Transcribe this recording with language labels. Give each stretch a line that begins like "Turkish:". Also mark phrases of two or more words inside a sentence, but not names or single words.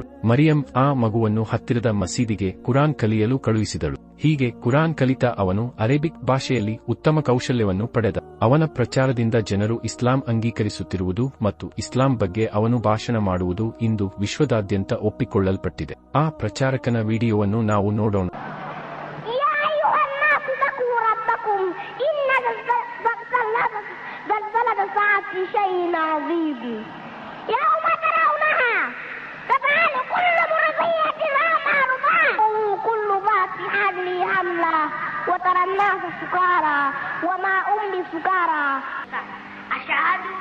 Kannada: ಮರಿಯಂ ಆ ಮಗುವನ್ನು ಹತ್ತಿರದ ಮಸೀದಿಗೆ ಕುರಾನ್ ಕಲಿಯಲು ಕಳುಹಿಸಿದಳು. ಹೀಗೆ ಕುರಾನ್ ಕಲಿತ ಅವನು ಅರೇಬಿಕ್ ಭಾಷೆಯಲ್ಲಿ ಉತ್ತಮ ಕೌಶಲ್ಯವನ್ನು ಪಡೆದ. ಅವನ ಪ್ರಚಾರದಿಂದ ಜನರು ಇಸ್ಲಾಂ ಅಂಗೀಕರಿಸುತ್ತಿರುವುದು ಮತ್ತು ಇಸ್ಲಾಂ ಬಗ್ಗೆ ಅವನು ಭಾಷಣ ಮಾಡುವುದು ಇಂದು ವಿಶ್ವದಾದ್ಯಂತ ಒಪ್ಪಿಕೊಳ್ಳಲ್ಪಟ್ಟಿದೆ. ಆ ಪ್ರಚಾರಕನ ವಿಡಿಯೋವನ್ನು ನಾವು ನೋಡೋಣ.
Arabic: شيء عظيم يوم ترونها تذهل كل مرضية عما أرضعت كل ذات حمل حملها وترى الناس سكارى وما هم بسكارى أشهد